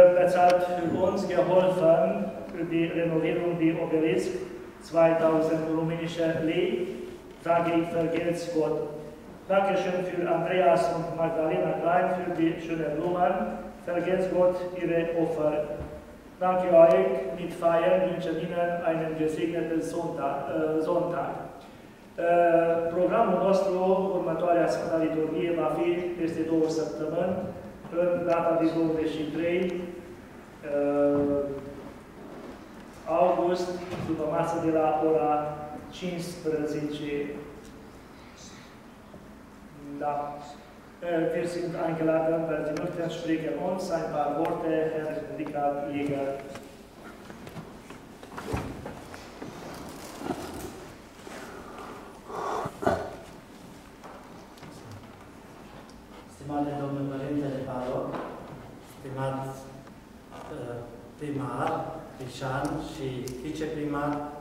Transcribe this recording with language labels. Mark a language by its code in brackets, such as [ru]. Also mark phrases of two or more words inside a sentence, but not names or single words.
[de] bezahlt für uns geholfen für die Renovierung des Obelisk, 2000 rumänische Lei, sage ich, vergelt's Gott. Dankeschön für Andreas und Magdalena Klein für die schönen Blumen, vergelt's Gott ihre Opfer. Danke euch, mit Feiern wünschen Ihnen einen gesegneten Sonntag. [ro] Programul nostru, următoarea Sfânta Liturghie, va fi peste 2 săptămâni, în data de 23 august, după masă de la ora 15. Da. [de] Wir sind eingeladen, weil Sie möchten sprechen uns ein paar Worte, Herr Richard Jäger. [ro] Stimate domnul Părintele Paroc, stimați primar, Crișan și viceprimar,